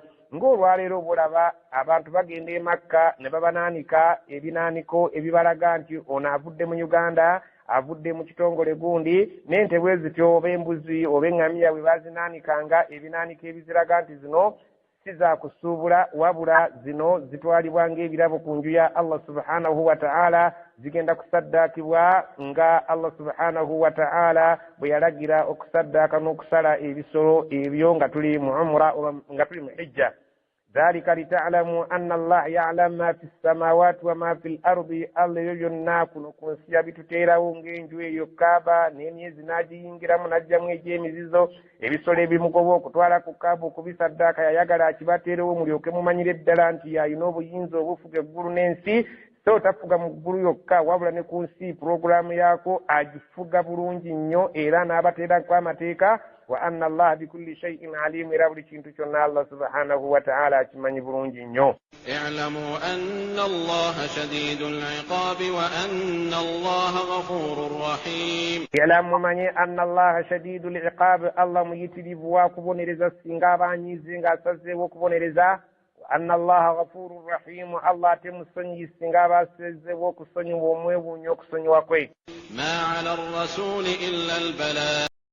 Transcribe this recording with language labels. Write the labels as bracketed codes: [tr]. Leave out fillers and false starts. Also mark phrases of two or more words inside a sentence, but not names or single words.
[lg] ng'olwaleero bulaba abantu bagenda e Makka ne babanaanika ebinaaniko ebibalaga nti ono avudde mu Uganda, avudde mu kitongole gundi, n'ente bwe zityo oba embuzi oba eŋŋamiya bwe bazinaanikanga ebinaaniko ebiziraga nti zino si za kusuubula, wabula zino zitwalibwa ng'ebirabo ku nju ya [ar] الله سبحانه وتعالى, [lg] zigenda kusaddaakibwa nga [ar] الله سبحانه وتعالى [lg] bwe yalagira okusaddaaka n'okusala ebisolo ebyo nga tuli mu umra oba nga tuli mu hijja. [ar] ذلك لتعلموا أن الله يعلم ما في السماوات وما في الأرض, [lg] Allah yo yonna kuno ku nsi yabituteerawo ng'enju eyo Kaaba n'emyezi n'agiyingiramu n'aggyamu egy'emizizo. ebisolo ebimugoba okutwala ku Kaaba okubisaddaaka yayagala akibateerewo mulyoke mumanyire ddala nti yayina obuyinza obufuga eggulu n'ensi. so tafuga mu ggulu yokka wabula ne ku nsi puroguramu yaako agifuga bulungi nnyo era n'abateerako amateeka [ar] وأن الله بكل شيء عليم [lg] era buli kintu kyonna [ar] الله سبحانه وتعالى [lg] akimanyi bulungi nnyo. [ar] اعلموا أن الله شديد العقاب وأن الله غفور رحيم. [lg] اعلموا manye [ar] أن الله شديد العقاب [lg] allah muyitirivu wa kubonereza singa abanyize ng'asazeewo okubonereza [ar] أن الله غفور رحيم [lg] allah temusonyi singa abasezeewo okusonyiwa omwebunyo okusonyiwa kwe. [ar] ما على الرسول إلا البلاغ